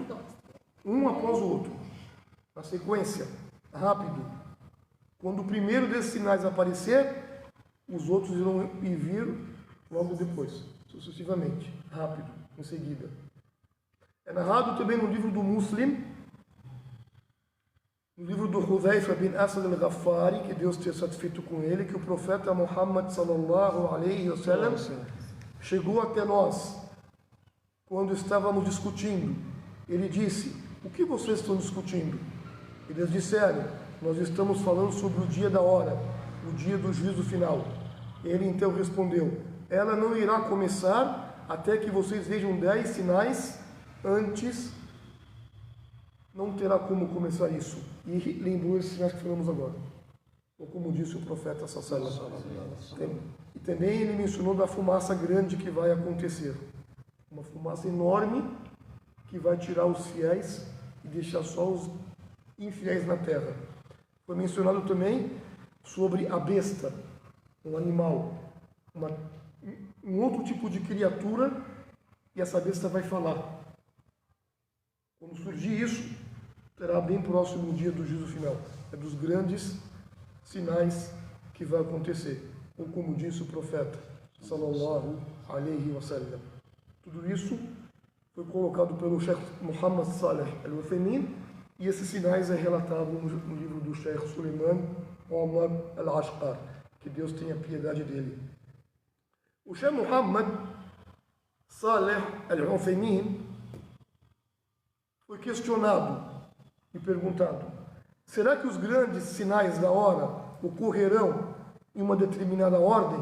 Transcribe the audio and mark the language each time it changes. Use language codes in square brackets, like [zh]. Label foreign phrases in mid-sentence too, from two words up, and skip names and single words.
[pt] Um após o outro. Na sequência, rápido. Quando o primeiro desses sinais aparecer, os outros irão vir logo depois, sucessivamente, rápido, em seguida. É narrado também no livro do Muslim, no livro do Hudhaifa bin Asad al-Ghaffari, que Deus tenha satisfeito com ele, que o profeta Muhammad [ar] صلى الله عليه وسلم [pt] chegou até nós quando estávamos discutindo. Ele disse, o que vocês estão discutindo? Eles disseram, nós estamos falando sobre o dia da hora, o dia do juízo final. Ele então respondeu, ela não irá começar até que vocês vejam 10 sinais, antes não terá como começar isso. E lembrou esses sinais que falamos agora. Ou como disse o profeta [ar] صلى الله عليه وسلم. [pt] E também ele mencionou da fumaça grande que vai acontecer. Uma fumaça enorme que vai tirar os fiéis e deixar só os infiéis na terra. Foi mencionado também sobre a besta, um animal, um outro tipo de criatura, e essa besta vai falar. Quando surgir isso, será bem próximo o dia do juízo final. É dos grandes sinais que vai acontecer. Ou como disse o profeta, [ar] صلى الله عليه وسلم. [pt] Tudo isso foi colocado pelo Sheikh Muhammad Saleh al-Uthaymin, e esses sinais é relatado no livro do Sheikh Suleiman Omar al-Ashqar, que Deus tenha piedade dele. O Sheikh Muhammad Saleh al-Uthaymin foi questionado e perguntado, será que os grandes sinais da hora ocorrerão em uma determinada ordem?